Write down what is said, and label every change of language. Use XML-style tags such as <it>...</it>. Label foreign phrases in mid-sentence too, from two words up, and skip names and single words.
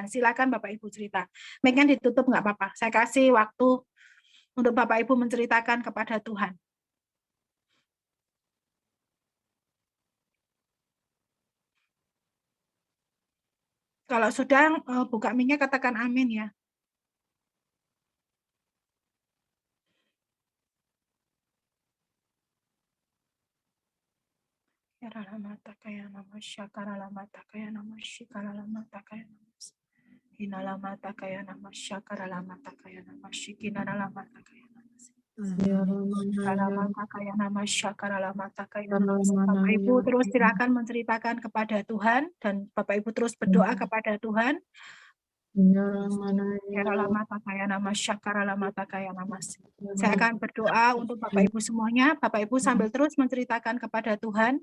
<id>Silakan Bapak Ibu cerita. Mic-nya ditutup nggak apa-apa. Saya kasih waktu untuk Bapak Ibu menceritakan kepada Tuhan. Kalau sudah buka mic-nya katakan amin ya. Karalamata kaya nama syakaramata kaya nama shikaramata kaya nama hinalamata kaya nama syakaramata kaya nama shikinaramata kaya nama hinalamata kaya nama syakaramata kaya nama. Bapak Ibu terus silakan menceritakan kepada Tuhan dan Bapak Ibu terus berdoa kepada Tuhan. Karalamata kaya nama syakaramata kaya nama. Saya akan berdoa untuk Bapak Ibu semuanya. Bapak Ibu sambil terus menceritakan kepada Tuhan.</id>